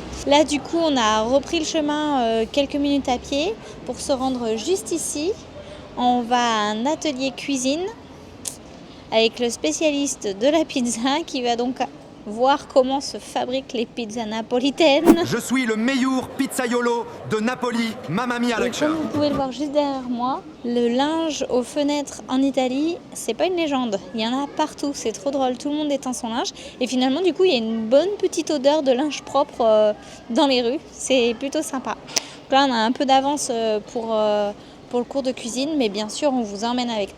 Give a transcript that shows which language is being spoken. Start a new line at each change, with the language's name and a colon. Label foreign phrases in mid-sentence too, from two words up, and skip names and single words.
French: Là du coup on a repris le chemin quelques minutes à pied pour se rendre juste ici. On va à un atelier cuisine avec le spécialiste de la pizza qui va donc voir comment se fabriquent les pizzas napolitaines. Je suis le meilleur pizzaiolo de Napoli,
Italian: mamma mia
French: Et lecture. comme vous pouvez le voir juste derrière moi, le linge aux fenêtres en Italie, c'est pas une légende. Il y en a partout, c'est trop drôle, tout le monde étend son linge. Et finalement, du coup, il y a une bonne petite odeur de linge propre dans les rues. C'est plutôt sympa. Donc là, on a un peu d'avance pour le cours de cuisine, mais bien sûr, on vous emmène avec nous.